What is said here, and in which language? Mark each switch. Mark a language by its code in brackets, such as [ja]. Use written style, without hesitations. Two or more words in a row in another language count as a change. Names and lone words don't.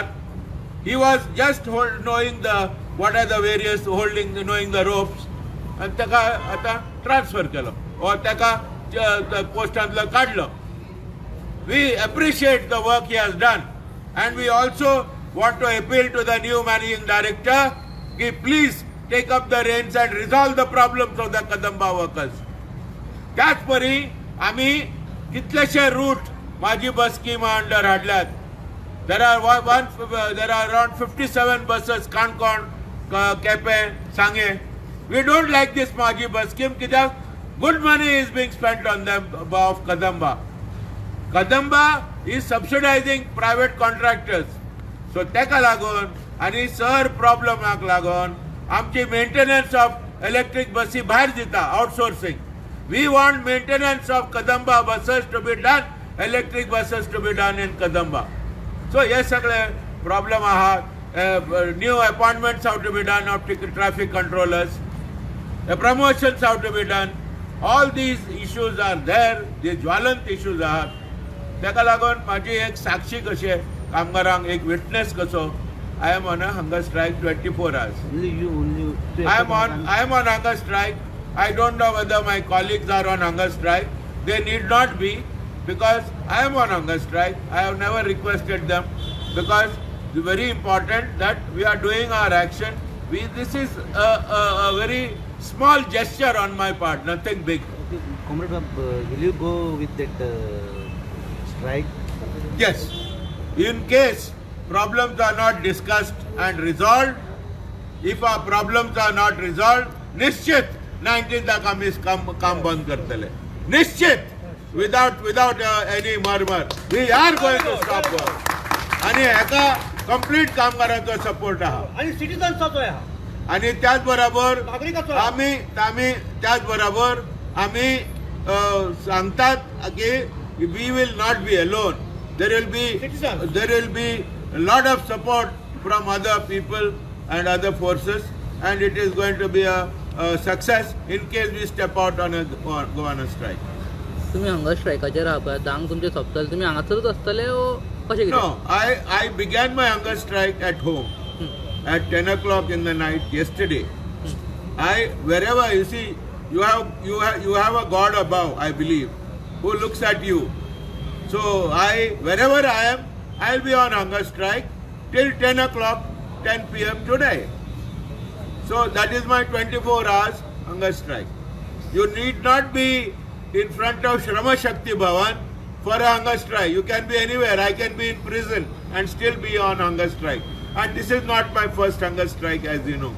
[en] He was just knowing what are the various knowing the ropes, and [kok] taka ata transfer kelo or taka postantla kadlo. [en] We appreciate the work he has done, and we also want to appeal to the new managing director ki please take up the reins and resolve the problems of the Kadamba workers. [kok] त्याच परी आम्ही कितलेशे रूट माझी बस स्कीम अंडर हाडल्यात. [en] There are around 57 buses, Kankon, Kepe, Sange. We don't like this Maji bus scheme because good money is being spent on them of Kadamba. Kadamba is subsidizing private contractors. [kok] So teka lagun आणि सर प्रॉब्लेमाक लागून आमची [en] maintenance of electric [kok] बसी भायर दिता आउटसोर्सिंग. [en] We want maintenance of Kadamba buses to be done, electric buses to be done in Kadamba. [kok] सो हे सगळे प्रॉब्लेम आहात. [en] New appointments have to be done of traffic controllers, promotions have to be done. All these issues are there, [kok] जे ज्वलंत इश्यूज आहात. ताका लागून माझी एक साक्षी कशे कामगारांक एक विटनेस कसो. [en] I am on a hunger strike 24 hours. I am on hunger strike. I don't know whether my colleagues are on hunger strike. They need not be. because I am on hunger strike. I have never requested them because it's very important that we are doing our action. This is a very small gesture on my part, nothing big. Okay, Comrade, will you go with that strike? Yes, in case problems are not discussed and resolved, if our problems are not resolved, [kok] निश्चित 19th आम्ही काम बंद करतले. निश्चित, [en] without any murmur, we are going to stop work. [kok] आणि एका कंप्लीट कामगारांचा सपोर्ट आहा. आणि सिटीजन्सचा जो आहे आणि त्याचबरोबर नागरिकाचा आम्ही त्याचबरोबर आम्ही सांगतात की [en] we will not be alone. There will be a lot of support from other people and other forces, and it is going to be a success in case we step out go on a strike. [kok] तुम्ही हंगर स्ट्रायकाचेर आहा पळय, धांक तुमचे सोंपतले, तुम्ही हांगासरूच आसतले ओ कशें कितें? [en] No, I began my hunger strike at home at 10 o'clock in the night yesterday. Wherever you see, you have a God above, I believe, who looks at you. So wherever I am, I'll be on hunger strike till 10 o'clock, 10 p.m. today. So that is my 24 hours hunger strike. You need not be in front of Shrama Shakti Bhavan for a hunger strike. You can be anywhere. I can be in prison and still be on hunger strike. And this is not my first hunger strike, as you know.